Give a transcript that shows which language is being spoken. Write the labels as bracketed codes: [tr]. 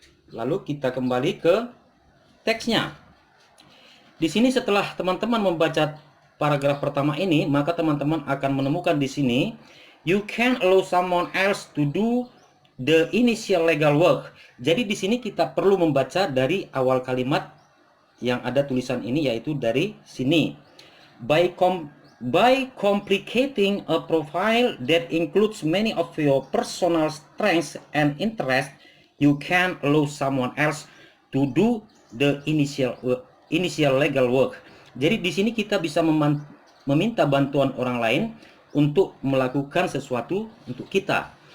[id] Lalu kita kembali ke teksnya. Di sini setelah teman-teman membaca paragraf pertama ini, maka teman-teman akan menemukan di sini [en] you can allow someone else to do the initial legal work. [id] Jadi di sini kita perlu membaca dari awal kalimat yang ada tulisan ini, yaitu dari sini. [en] By complicating a profile that includes many of your personal strengths and interests, you can allow someone else to do the initial legal work. [id] Jadi di sini kita bisa meminta bantuan orang lain untuk melakukan sesuatu untuk kita.